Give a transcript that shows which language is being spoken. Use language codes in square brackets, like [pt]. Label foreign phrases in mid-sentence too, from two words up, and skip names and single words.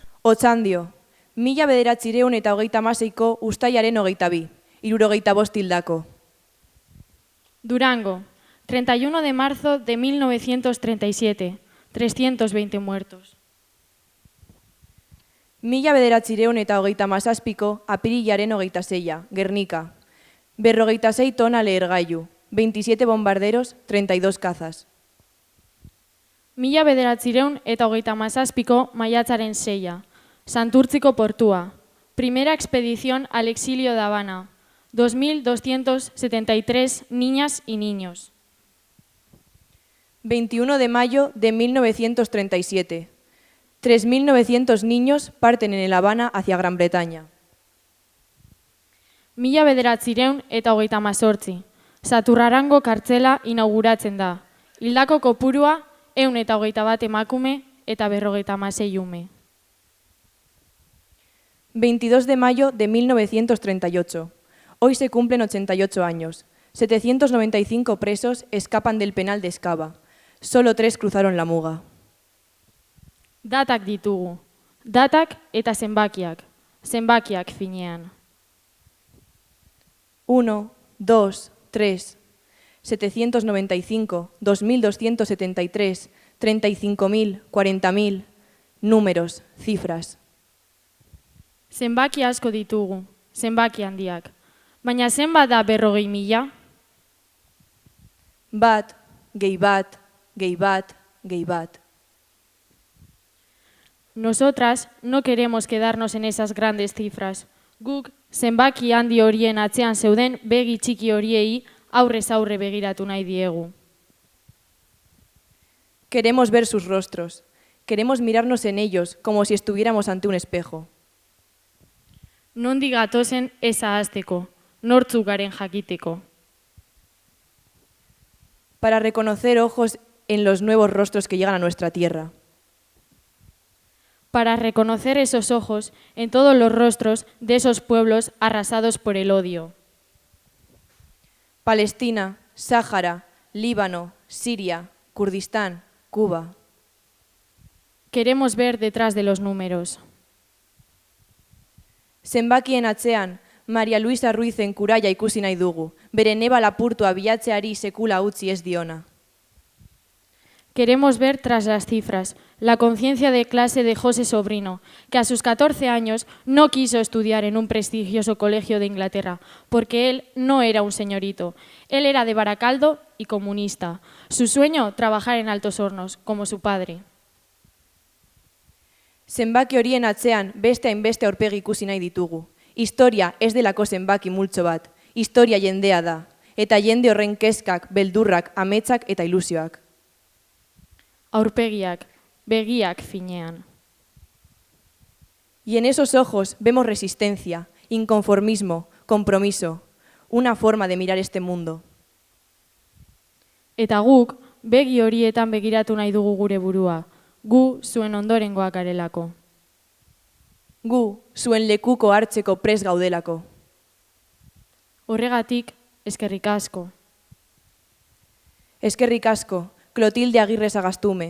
[eu] Otxandio, 1926ko uztailaren 22, 75 hildako. [es] Durango, 31 de marzo de 1937, 320 muertos. [eu] 1937ko apirilaren 26, Gernika, 46 tona lehergailu, [es] 27 bombarderos, 32 cazas. [eu] 1937ko maiatzaren 6, Santurtziko portua, [es] primera expedición al exilio de Habana, 2.273 niñas y niños. 21 de mayo de 1937, 3.900 niños parten en el Habana hacia Gran Bretaña. 1938, [eu] Saturrarango kartzela inauguratzen da. Hildako kopurua 121 emakume eta 56 ume. [es] 22 de mayo de 1938. Hoy se cumplen 88 años. 795 presos escapan del penal de Ezkaba. Solo 3 cruzaron la muga. [eu] Datak ditugu. Datak eta zenbakiak. Zenbakiak finean. 1, 2, 3, 795, 2.273, 35.000, 40.000, [es] números, cifras. [eu] Zenbaki asko ditugu, zenbaki handiak. Baina zenbat da 40.000? Bat, gehi bat, gehi bat, gehi bat. [es] Nosotras no queremos quedarnos en esas grandes cifras. [eu] Guk zenbaki handi horien atzean zeuden begi txiki horiei aurrez aurre begiratu nahi diegu. [es] Queremos ver sus rostros. Queremos mirarnos en ellos como si estuviéramos ante un espejo. [eu] Nondik gatozen ez ahazteko, nortzuk garen jakiteko. [es] Para reconocer ojos en los nuevos rostros que llegan a nuestra tierra. Para reconocer esos ojos en todos los rostros de esos pueblos arrasados por el odio. Palestina, Sáhara, Líbano, Siria, Kurdistán, Cuba. Queremos ver detrás de los números. [eu] Zenbakien atzean, Maria Luisa Ruizen kuraia ikusi nahi dugu, bere neba lapurtua bilatzeari sekula utzi ez diona. [es] Queremos ver tras las cifras la conciencia de clase de José Sobrino, que a sus 14 años no quiso estudiar en un prestigioso colegio de Inglaterra, porque él no era un señorito. Él era de Baracaldo y comunista. Su sueño, trabajar en Altos Hornos, como su padre. [eu] Zenbaki horien atzean beste hainbeste aurpegi ikusi nahi ditugu. Historia ez delako zenbaki multzo bat. Historia jendea da. Eta jende horren kezkak, beldurrak, ametsak eta ilusioak. Aurpegiak, begiak finean. [es] Y en esos ojos vemos resistencia, inconformismo, compromiso, una forma de mirar este mundo. [eu] Eta guk, begi horietan begiratu nahi dugu gure burua, gu zuen ondorengoak garelako. Gu zuen lekuko hartzeko prest gaudelako. Horregatik, eskerrik asko. Eskerrik asko, Clotilde Agirre Sagastume.